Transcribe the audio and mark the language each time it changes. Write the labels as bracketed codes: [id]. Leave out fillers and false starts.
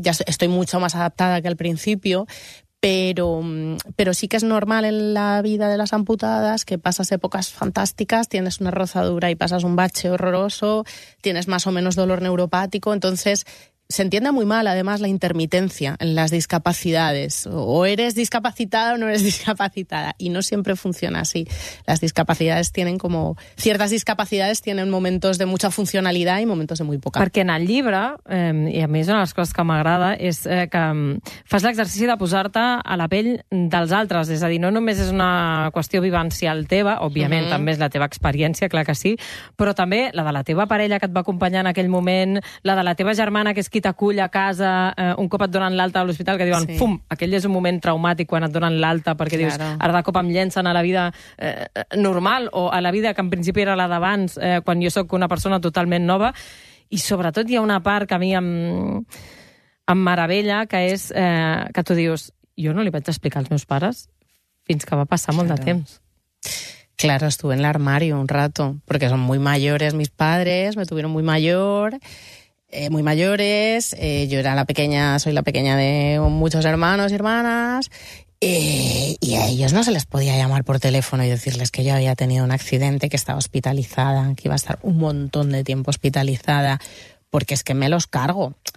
[es] Ya estoy mucho más adaptada que al principio, pero sí que es normal en la vida de las amputadas que pasas épocas fantásticas, tienes una rozadura y pasas un bache horroroso, tienes más o menos dolor neuropático, entonces se entiende muy mal además la intermitencia en las discapacidades. O eres discapacitada o no eres discapacitada. Y no siempre funciona así. Las discapacidades tienen como... Ciertas discapacidades tienen momentos de mucha funcionalidad y momentos de muy poca. [ca] Perquè en el llibre, i a mi és una de les coses que m'agrada, és que fas l'exercici de posar-te a la pell dels altres. És a dir, no només és una qüestió vivencial teva, òbviament, també és la teva experiència, clar que sí, però també la de la teva parella que et va acompanyar en aquell moment, la de la teva germana, que és qui t'acull a casa, un cop et donen l'alta a l'hospital, que diuen, sí, fum, aquell és un moment traumàtic quan et donen l'alta, perquè claro, dius, ara de cop em llencen a la vida normal, o a la vida que en principi era la d'abans, quan jo sóc una persona totalment nova, i sobretot hi ha una part que a mi em meravella, que és que tu dius, jo no li vaig explicar als meus pares fins que va passar molt de temps. [es] Claro, estuve en l'armario un rato, [ca] perquè són [es] muy mayores mis padres, me tuvieron muy mayor... muy mayores, yo era la pequeña, soy la pequeña de muchos hermanos y hermanas, y a ellos no se les podía llamar por teléfono y decirles que yo había tenido un accidente, que estaba hospitalizada, que iba a estar un montón de tiempo hospitalizada, porque es que me los cargo.